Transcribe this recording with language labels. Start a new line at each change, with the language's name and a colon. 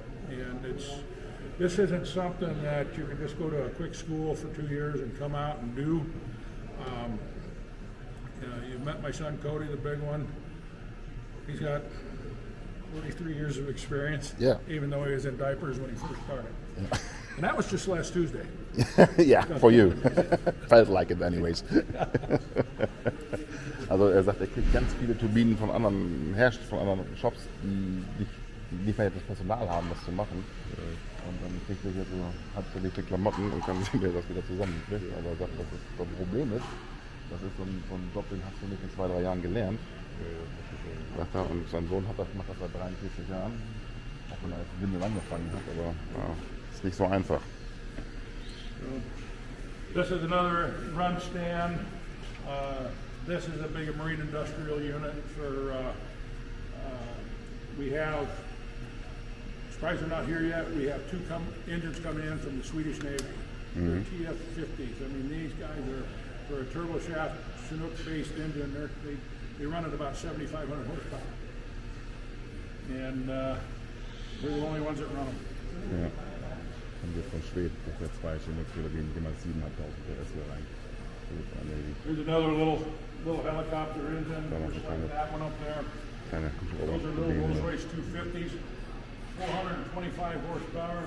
English: And this isn't something that you can just go to a quick school for 2 years and come out and do. You've met my son Cody, the big one. He's got 43 years of experience, Yeah. even though he was in diapers when he first started. And that was just last Tuesday. Ja, for you. Felt like it anyways.
German: Also er sagt, er kriegt ganz viele Turbinen von anderen Herstellern, von anderen Shops, die nicht mehr das Personal haben, das zu machen. Und dann kriegt er hier so halbzerlegte Klamotten und kann sich mir das wieder zusammenkriegen. Aber er sagt, das ist das Problem ist, das ist so ein Job, den hast du nicht in 2-3 Jahren gelernt. Sagt er, und sein Sohn macht das seit 43 Jahren, auch wenn er als Windel angefangen hat, aber ja, ist nicht so einfach.
English: This is another run stand. This is a big marine industrial unit for, we have, surprised they're not here yet, we have two engines coming in from the Swedish Navy. They're TF-50s. I mean, these guys are, for a turboshaft Chinook-based engine, they run at about 7,500 horsepower. And we're the only ones that run them.
German: Ja. Kommt jetzt von Schweden, das ist der zweite Chinook, da gehen jemals 7.500 PS hier rein.
English: Here's another little helicopter engine, just like that one up there.
German: Kleine
English: Those are little Rolls-Royce 250s, 425 horsepower.